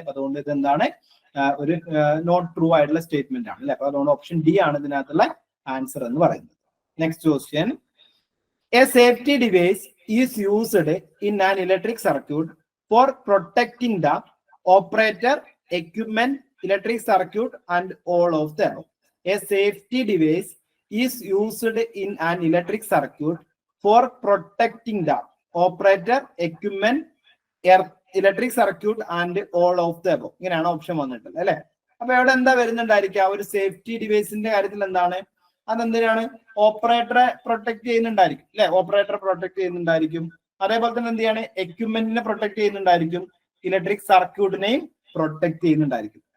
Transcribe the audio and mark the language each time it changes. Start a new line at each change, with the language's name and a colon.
Malayalam: അപ്പൊ അതുകൊണ്ട് ഇത് എന്താണ്, ഒരു നോട്ട് ട്രൂ ആയിട്ടുള്ള സ്റ്റേറ്റ്മെന്റ് ആണ് അല്ലെ. അപ്പൊ അതുകൊണ്ട് ഓപ്ഷൻ ഡി ആണ് ഇതിനകത്തുള്ള ആൻസർ എന്ന് പറയുന്നത്.
English: Next question, a safety device is used in an electric circuit for protecting the operator equipment, electric circuit, and all of them. A safety device is used in an electric circuit for protecting the operator, equipment, electric circuit, and all of them.
Malayalam: ഇങ്ങനെയാണ് option വന്നിട്ടുള്ളത് അല്ലെ. അപ്പൊ ഇവിടെ എന്താ വരുന്നുണ്ടായിരിക്കുക, ഒരു safety ഡിവൈസിന്റെ കാര്യത്തിൽ എന്താണ്, അതെന്തിനാണ്, ഓപ്പറേറ്ററെ പ്രൊട്ടക്ട് ചെയ്യുന്നുണ്ടായിരിക്കും അല്ലെ, ഓപ്പറേറ്ററെ പ്രൊട്ടക്ട് ചെയ്യുന്നുണ്ടായിരിക്കും. അതേപോലെ തന്നെ എന്ത് ചെയ്യാണ്, എക്യുപ്മെന്റിനെ പ്രൊട്ടക്ട് ചെയ്യുന്നുണ്ടായിരിക്കും, ഇലക്ട്രിക് സർക്യൂട്ടിനെയും പ്രൊട്ടക്ട് ചെയ്യുന്നുണ്ടായിരിക്കും.